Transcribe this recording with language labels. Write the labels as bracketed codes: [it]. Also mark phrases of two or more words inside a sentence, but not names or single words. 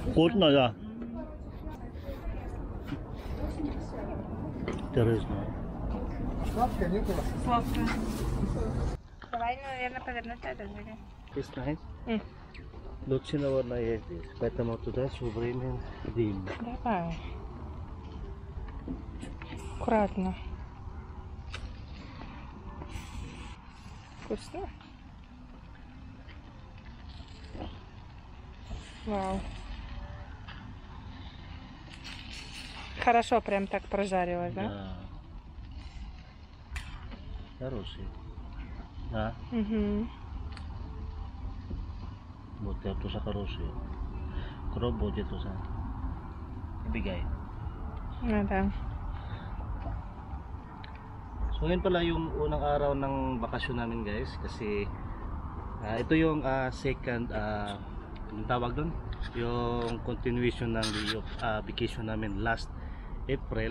[ru] Вкусно, да. Интересно. Сладкое, нет у вас? Сладкое. Давай, наверное, повернуть это. [en] It's nice. [ru] Лучше, наверное, есть. Поэтому туда все время дым. Давай. Аккуратно. Вкусно? Вау. Хорошо прям так прожарилось, да? Да. Хороший. Да. Угу. Вот это тоже хороший. Кроп будет тоже. [tl] Ibigay. [ru] Да. [tl] So yun pala yung unang araw ng bakasyon namin guys. Kasi ito yung second yung tawag doon, yung continuation ng vacation namin [en] last April.